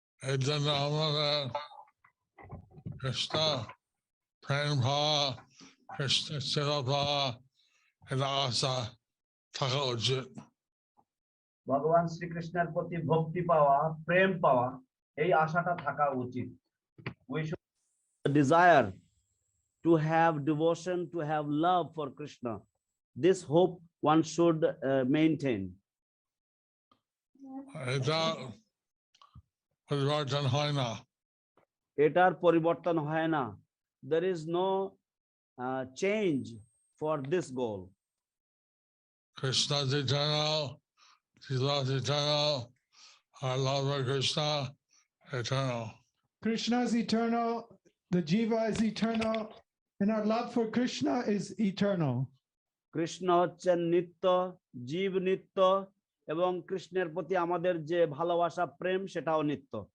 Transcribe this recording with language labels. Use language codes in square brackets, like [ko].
[bn] এই জন্য আমাদের কৃষ্ণ প্রেম ভাব, কৃষ্ণ সেবা ভাব, এটা আশা থাকা উচিত। ভগবান শ্রীকৃষ্ণের প্রতি ভক্তি পাওয়া, প্রেম পাওয়া, এই আশাটা থাকা উচিত। [en] We should desire to have devotion, to have love for Krishna. This hope one should maintain. [bn] এটা পরিবর্তন হয় না। এটার পরিবর্তন হয় না। [en] There is no change for this goal. Krishna is eternal, Jesus is eternal, our love for Krishna eternal. Krishna is eternal, the Jiva is eternal, and our love for Krishna is eternal. [bn] Krishna হচ্ছেন নিত্য, জীব নিত্য, এবং কৃষ্ণের প্রতি আমাদের যে ভালোবাসা, প্রেম, সেটাও নিত্য।